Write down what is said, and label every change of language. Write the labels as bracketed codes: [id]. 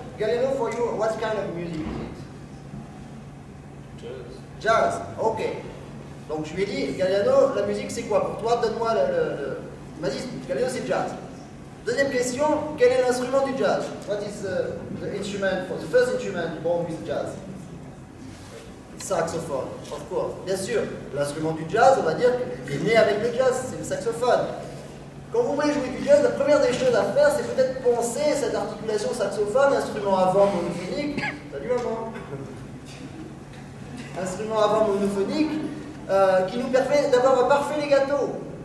[en] Galliano, for you, what kind of music is it? Jazz, ok. [fr] Donc je lui ai dit, Galliano, la musique c'est quoi pour toi? Donne-moi il m'a dit, Galliano c'est jazz. Deuxième question, quel est l'instrument du jazz? [en] What is the instrument, the first instrument born with jazz? Saxophone, of course. [fr] Bien sûr, l'instrument du jazz, on va dire, il est né avec le jazz, c'est le saxophone. Quand vous voulez jouer du jazz, la première des choses à faire, c'est peut-être penser cette articulation saxophone, instrument avant monophonique. Salut maman. Instrument avant monophonique qui nous permet d'avoir un parfait legato.